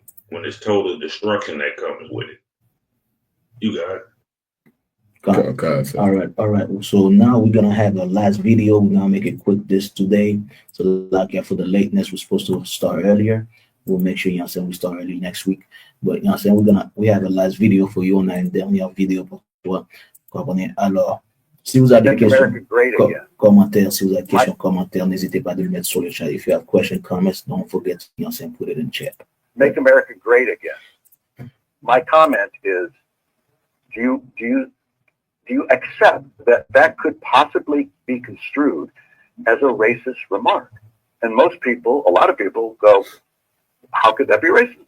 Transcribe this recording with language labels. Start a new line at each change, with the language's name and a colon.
English: When it's total destruction that comes with it. You got it. Okay. All right. So now we're gonna have a last video. We're gonna make it quick this today. So like for the lateness, we're supposed to start earlier. We'll make sure, you know, we start early next week. But you know, we have a last video for you,
French: on un dernier vidéo pour toi. Alors, si vous avez des questions, commentaires, si vous avez des questions, commentaires, n'hésitez pas de le mettre sur le chat.
English: If you have questions, comments, don't forget to, you know, put it in chat. Make America great again. My comment is, do you do you accept that that could possibly be construed as a racist remark? And most people, a lot of people go, how could that be racist?